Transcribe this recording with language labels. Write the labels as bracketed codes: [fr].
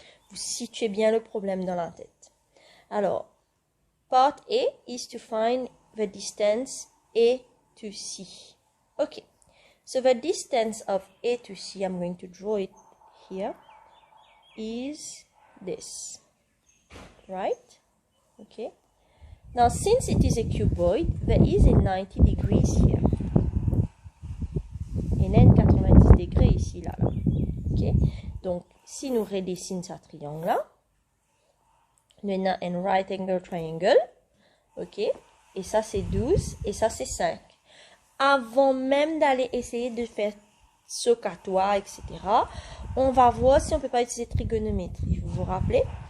[fr] Vous situez bien le problème dans la tête. [en] Alors, part A is to find the distance A to C. Okay, so the distance of A to C, I'm going to draw it here, is this, right? Okay, now since it is a cuboid, there is a 90 degrees here. [fr] Et il y a 90 degrés ici, là. Ok, donc si nous redessinons ce triangle-là, on a un right angle triangle, ok, et ça c'est 12, et ça c'est 5. Avant même d'aller essayer de faire socatoire, etc., on va voir si on ne peut pas utiliser trigonométrie. Vous vous rappelez?